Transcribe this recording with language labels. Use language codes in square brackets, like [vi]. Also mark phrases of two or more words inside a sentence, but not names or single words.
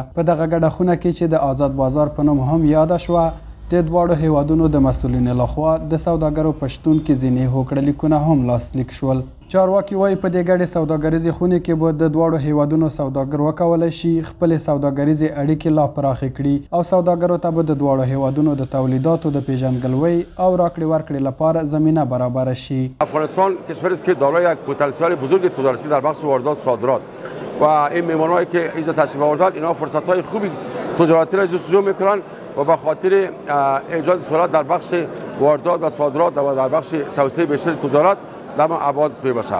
[ps] په دغه ګډه خونه کې چې د آزاد بازار په نوم هم یاده شوه، د دواړو هیوادونو د مسؤلینو لخوا د سوداګرو په شتون کې ځینې هوکړه لیکونه هم لاسلیک شول. چارواکي وایي په دې ګډې سوداګریزې خونې کې به د دواړو هیوادونو سوداګر وکولی شي خپلې سوداګریزې اړیکې لا پراخې کړي او سوداګرو ته به د دواړو هیوادونو د تولیداتو د پیژندګلوۍ او راکړې ورکړې لپاره زمینه برابر شي. [fa] افغانستان کشوری است که دارای یک پتانسیل بزرگ تجارتی در بخش واردات صادرات و این میهمان‌هایی که اینجا تشریف آوردند اینا فرصت‌های خوبی تجارتی را جستجو می‌کنند و به خاطر ایجاد سرعت در بخش واردات و صادرات و در بخش توسعه بیشتر تجارت در ابعاد می باشد.